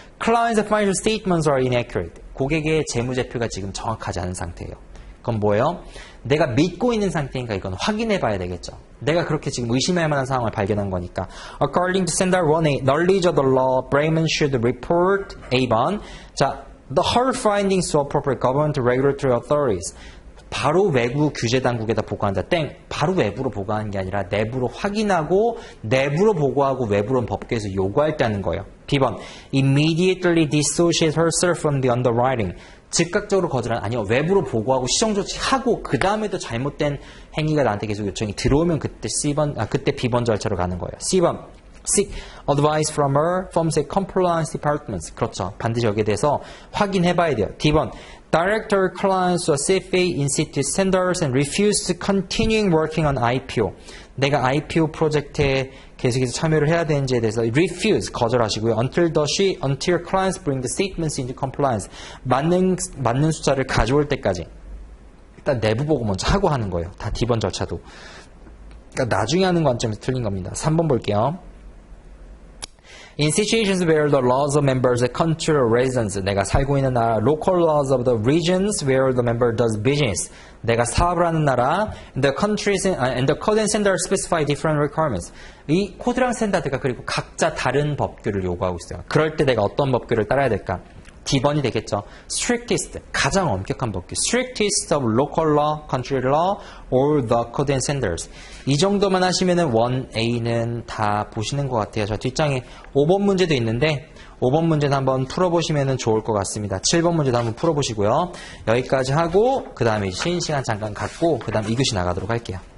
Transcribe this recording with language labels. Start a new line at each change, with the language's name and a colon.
English: Client's financial statements are inaccurate.
Korean: 고객의 재무제표가 지금 정확하지 않은 상태예요. 그건 뭐예요? 내가 믿고 있는 상태니까 이건 확인해 봐야 되겠죠. 내가 그렇게 지금 의심할 만한 상황을 발견한 거니까.
English: According to Standard 1A, knowledge of the law, Bremen should report A번. 자, the her findings to appropriate government regulatory authorities.
Korean: 바로 외부 규제 당국에다 보고한다. 땡. 바로 외부로 보고하는 게 아니라 내부로 확인하고 내부로 보고하고 외부로는 법규에서 요구할 때 하는 거예요. B번.
English: Immediately dissociate herself from the underwriting.
Korean: 즉각적으로 거절하는 아니요. 외부로 보고하고 시정 조치하고 그 다음에도 잘못된 행위가 나한테 계속 요청이 들어오면 그때 그때 B번 절차로 가는 거예요. C번.
English: Seek advice from her firm's compliance departments.
Korean: 그렇죠. 반드시 여기에 대해서 확인해봐야 돼요. D번.
English: Director clients to CFA institute standards and refuse to continuing working on IPO.
Korean: 내가 IPO 프로젝트에 계속해서 참여를 해야 되는지에 대해서 refuse 거절하시고요.
English: Until clients bring the statements into compliance.
Korean: 맞는 숫자를 가져올 때까지. 일단 내부 보고 먼저 하고 하는 거예요. 다 D번 절차도. 그러니까 나중에 하는 관점에서 틀린 겁니다.
English: 3번 볼게요. In situations where the laws of members of country or residence,
Korean: 내가 살고 있는 나라,
English: local laws of the regions where the member does business,
Korean: 내가 사업을 하는 나라,
English: the countries and the code and standards specify different requirements.
Korean: 이 코드랑 스탠다드가 그리고 각자 다른 법규를 요구하고 있어요. 그럴 때 내가 어떤 법규를 따라야 될까? D번이 되겠죠. Strictest, 가장 엄격한 법규.
English: Strictest of local law, country law, or the code and standards.
Korean: 이 정도만 하시면은 1A는 다 보시는 것 같아요. 저 뒷장에 5번 문제도 있는데 5번 문제는 한번 풀어보시면 좋을 것 같습니다. 7번 문제도 한번 풀어보시고요. 여기까지 하고 그 다음에 쉬는 시간 잠깐 갖고 그 다음 2교시 나가도록 할게요.